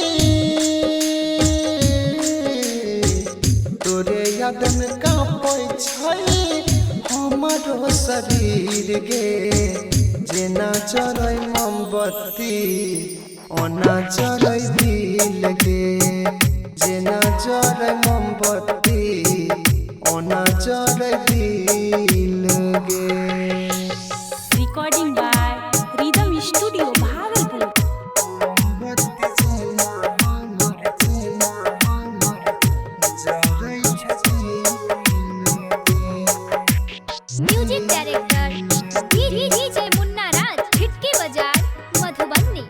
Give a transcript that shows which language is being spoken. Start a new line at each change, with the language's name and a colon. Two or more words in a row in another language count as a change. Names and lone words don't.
Maithili: तोरे याद में कांपै छै हमरो शरीर गे जेना जरै मोमबत्ती ओना जरै दिल गे जेना जरै मोमबत्ती ओना जरै दिल गे
English: Recording by Rhythm Studio, Bhagalpur.
Maithili: मोमबत्ती जेना हमर जरै छै दिल गे
English: Music Director DJ Munna Raj Khidki Baja Madhubani.